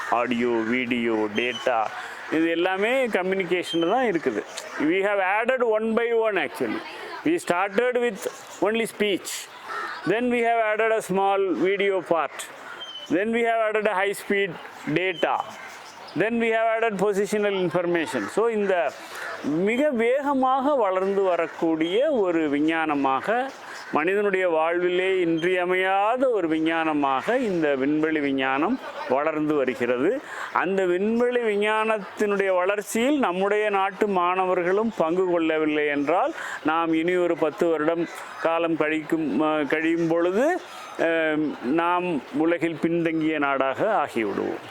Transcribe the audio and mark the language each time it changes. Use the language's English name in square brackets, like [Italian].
[Tamil] Audio, video, data, இது எல்லாமே communication தான் இருக்குது. [English] We have added one by one actually. We started with only speech. Then we have added a small video part. Then we have added a high speed data. Then we have added positional information. [Tamil] So இந்த மிக வேகமாக வளர்ந்து வரக்கூடிய ஒரு விஞ்ஞானமாக, மனிதனுடைய வாழ்விலே இன்றியமையாத ஒரு விஞ்ஞானமாக இந்த விண்வெளி விஞ்ஞானம் வளர்ந்து வருகிறது. அந்த விண்வெளி விஞ்ஞானத்தினுடைய வளர்ச்சியில் நம்முடைய நாட்டு மாணவர்களும் பங்கு கொள்ளவில்லை என்றால் நாம் இனி ஒரு 10 வருடம் காலம் கழியும் பொழுது நாம் உலகில் பின்தங்கிய நாடாக ஆகிவிடுவோம்.